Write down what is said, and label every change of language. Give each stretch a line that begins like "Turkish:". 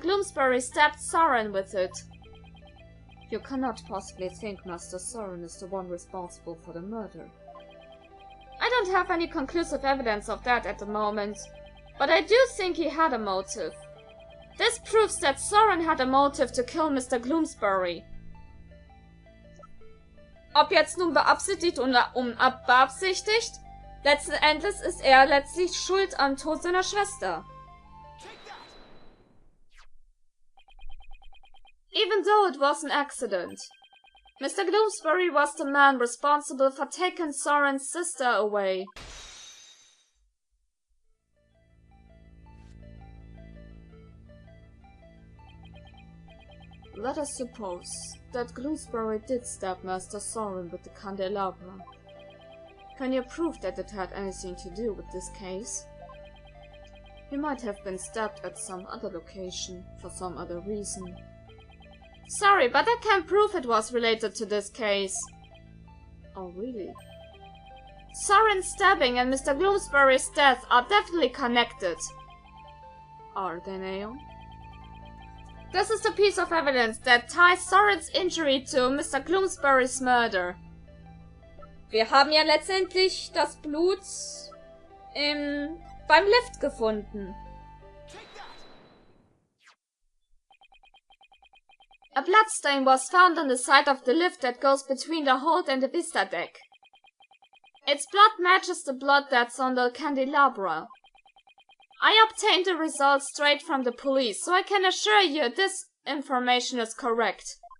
English: Gloomsbury stabbed Soren with it. You cannot possibly think Master Soren is the one responsible for the murder. I don't have any conclusive evidence of that at the moment, but I do think he had a motive. This proves that Soren had a motive to kill Mr. Gloomsbury.
German: Ob jetzt nun beabsichtigt oder unbeabsichtigt, letzten Endes ist er letztlich schuld am Tod seiner Schwester.
English: Even though it was an accident, Mr. Gloomsbury was the man responsible for taking Soren's sister away. Let us suppose that Gloomsbury did stab Master Soren with the candelabra. Can you prove that it had anything to do with this case? He might have been stabbed at some other location, for some other reason. Sorry, but I can't prove it was related to this case. Oh, really? Soren's stabbing and Mr. Gloomsbury's death are definitely connected. Are they, Neon? This is the piece of evidence that ties Soren's injury to Mr. Gloomsbury's murder.
German: Wir haben ja letztendlich das Blut beim Lift gefunden.
English: A bloodstain was found on the side of the lift that goes between the hold and the vista deck. Its blood matches the blood that's on the candelabra. I obtained the results straight from the police, so I can assure you this information is correct.